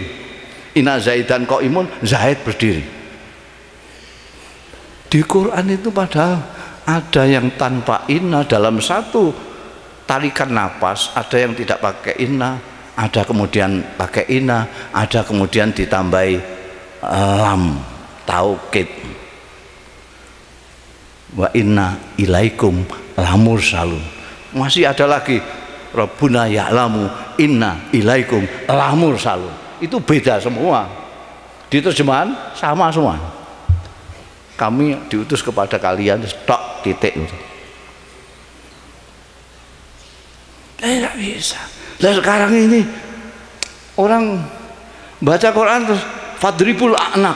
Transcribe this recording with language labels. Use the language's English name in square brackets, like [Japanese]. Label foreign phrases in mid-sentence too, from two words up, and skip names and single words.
[Arabic] إن زيدا قائم, [Indonesian] Zaid berdiri. Di Quran itu padahal ada yang tanpa inna dalam satu tarikan napas, ada yang tidak pakai inna, ada kemudian pakai inna, ada kemudian ditambahi lam, taukid. [Arabic] وإنا إليكم لمرسلون. [Indonesian] Masih ada lagi [Arabic] ربنا يعلم إنا إليكم لمرسلون. [Indonesian] Itu beda semua. Di terjemahan sama semua. Kami diutus kepada kalian, stok titik. Tidak bisa. Dan sekarang ini orang baca Quran terus [Arabic] فاضرب الأعناق.